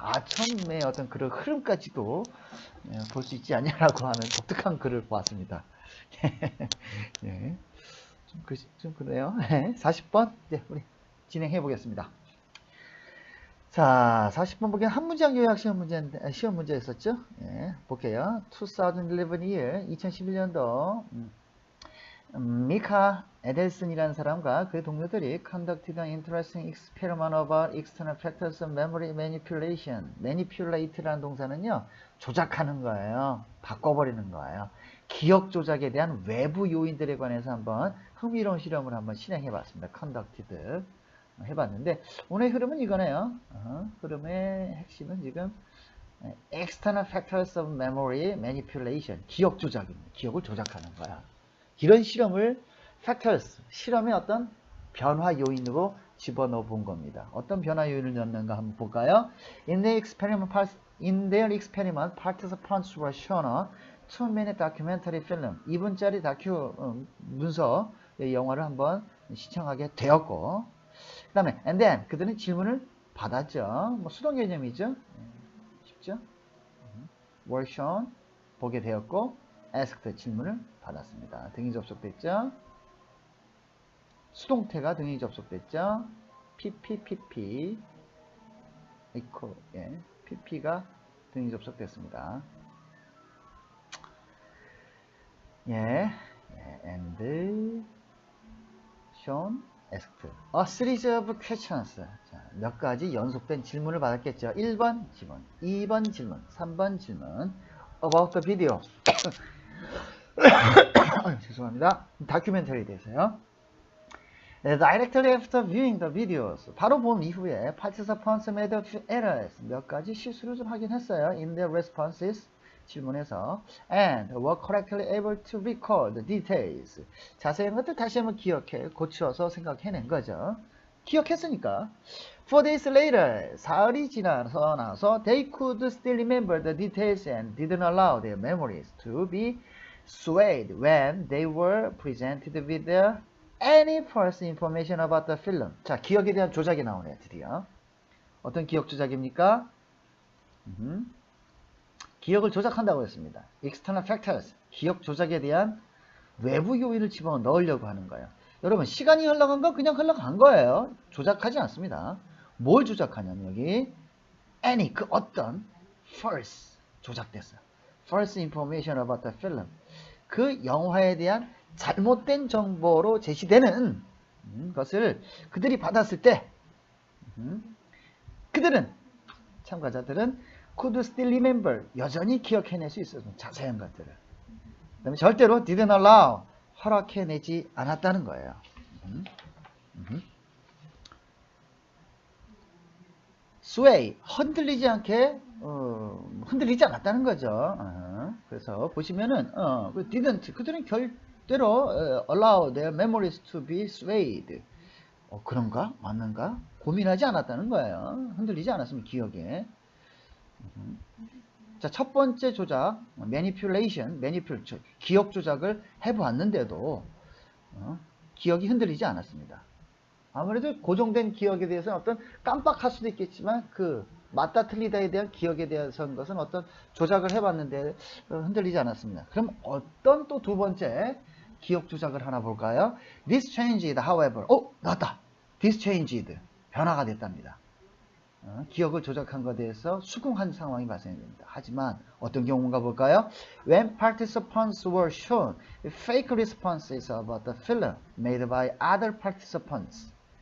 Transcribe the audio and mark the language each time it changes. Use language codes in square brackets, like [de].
[ko] 아첨의 어떤 그런 흐름까지도 볼 수 있지 않냐라고 하는 독특한 글을 보았습니다. 예. 좀 그래요. 40번 이제 우리 진행해 보겠습니다. 자, 40번 보기엔 한 문장 요약 시험 문제였었죠. 예, 볼게요. [en] 2011 year, [ko] 2011년도 미카 에델슨이라는 사람과 그의 동료들이 [en] conducted an interesting experiment about external factors of memory manipulation. [ko] manipulate라는 동사는요, 조작하는 거예요. 바꿔버리는 거예요. 기억 조작에 대한 외부 요인들에 관해서 한번 흥미로운 실험을 한번 진행해 봤습니다. conducted 해봤는데 오늘 흐름은 이거네요. 흐름의 핵심은 지금 [en] external factors of memory manipulation. [ko] 기억 조작입니다. 기억을 조작하는 거야. 이런 실험을 factors, 실험의 어떤 변화 요인으로 집어넣어 본 겁니다. 어떤 변화 요인을 넣는가 한번 볼까요? [en] In their experiment, participants were shown a 2-minute documentary film. [ko] 2분짜리 다큐 문서 영화를 한번 시청하게 되었고, 그 다음에 [en] and then [ko] 그들은 질문을 받았죠. 뭐 수동 개념이죠. 쉽죠? were shown 보게 되었고, asked 질문을 받았습니다. 등이 접속됐죠. 수동태가 등이 접속됐죠. PP equal, 예, PP가 등이 접속됐습니다. [en] 예, and shown, asked. A series of questions. [ko] 자, 몇 가지 연속된 질문을 받았겠죠. 1번 질문, 2번 질문, 3번 질문. [en] About the video. [ko] 죄송합니다. 다큐멘터리에 대해서요. [en] Directly after viewing the videos. [ko] 바로 본 이후에 [en] participants made a few errors. [ko] 몇 가지 실수를 좀 하긴 했어요. [en] In their responses. [ko] 질문에서 [en] and were correctly able to recall the details. [ko] 자세한 것들 다시 한번 기억해 고쳐서 생각해낸 거죠. 기억했으니까. [en] 4 days later, [ko] 사흘이 지나서 나서 [en] they could still remember the details and didn't allow their memories to be swayed when they were presented with any false information about the film. [ko] 자, 기억에 대한 조작이 나오네요, 드디어. 어떤 기억 조작입니까? 기억을 조작한다고 했습니다. External factors, 기억 조작에 대한 외부 요인을 집어넣으려고 하는 거예요. 여러분, 시간이 흘러간 건 그냥 흘러간 거예요. 조작하지 않습니다. 뭘 조작하냐면 여기 any, 그 어떤 false, 조작됐어요. [en] false information about the film. [ko] 그 영화에 대한 잘못된 정보로 제시되는 것을 그들이 받았을 때 그들은, 참가자들은 [en] could still remember, [ko] 여전히 기억해낼 수 있었던 자세한 것들을. 그 다음에 절대로 [en] didn't allow, [ko] 허락해내지 않았다는 거예요. sway, 흔들리지 않게, 흔들리지 않았다는 거죠. 그래서 보시면은, [en] didn't, [ko] 그들은 절대로 [en] allow their memories to be swayed. [ko] 그런가? 맞는가? 고민하지 않았다는 거예요. 흔들리지 않았으면 기억에. 자, 첫 번째 조작, manipulation, 기억 조작을 해보았는데도 기억이 흔들리지 않았습니다. 아무래도 고정된 기억에 대해서는 어떤 깜빡할 수도 있겠지만 그 맞다 틀리다에 대한 기억에 대해서는 것은 어떤 조작을 해봤는데 흔들리지 않았습니다. 그럼 어떤 또 두 번째 기억 조작을 하나 볼까요? [en] This changed, however. [ko] 나왔다. [en] This changed. [ko] 변화가 됐답니다. 기억을 조작한 것에 대해서 수긍한 상황이 발생됩니다. 하지만 어떤 경우인가 볼까요? [en] When participants were shown fake responses about the film made by other participants.